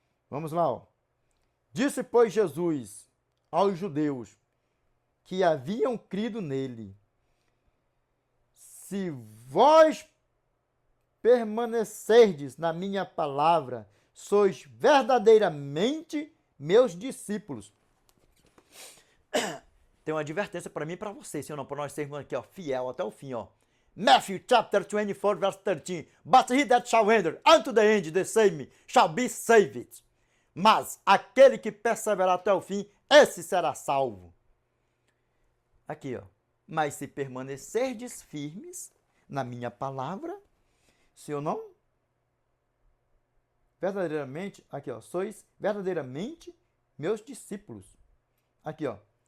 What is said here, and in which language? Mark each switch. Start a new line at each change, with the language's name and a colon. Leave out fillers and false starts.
Portuguese: Vamos lá, ó. Disse, pois, Jesus aos judeus que haviam crido nele: se vós permanecerdes na minha palavra, sois verdadeiramente meus discípulos. Tem uma advertência para mim e para você, senhor, não, para nós sermos aqui, ó, fiel até o fim, ó.
English: Matthew chapter 24, verse 13. But he that shall enter unto the end, the same shall be saved.
Portuguese: Mas aquele que perseverar até o fim, esse será salvo. Aqui, ó. Mas se permanecerdes firmes na minha palavra, se eu não, verdadeiramente, aqui, ó, sois verdadeiramente meus discípulos. Aqui, ó.